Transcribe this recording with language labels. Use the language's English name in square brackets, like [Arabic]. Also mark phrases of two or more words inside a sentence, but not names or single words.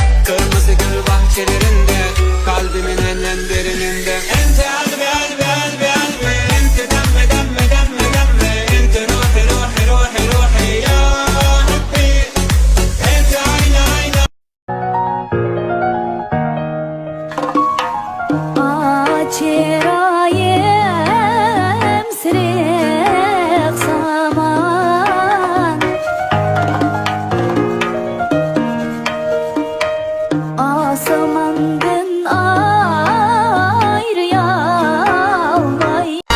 [Turkish] Kırmızı gül bahçelerinde, kalbimin en derininde. [Arabic] أنت قلبي قلبي قلبي قلبي، أنت دمي دمي دمي دمي, أنت روحي روحي روحي روحي يا ربي. أنت عينا عينا. [Turkish] Çırayım sırık saman, asamandan ayrıyalmay.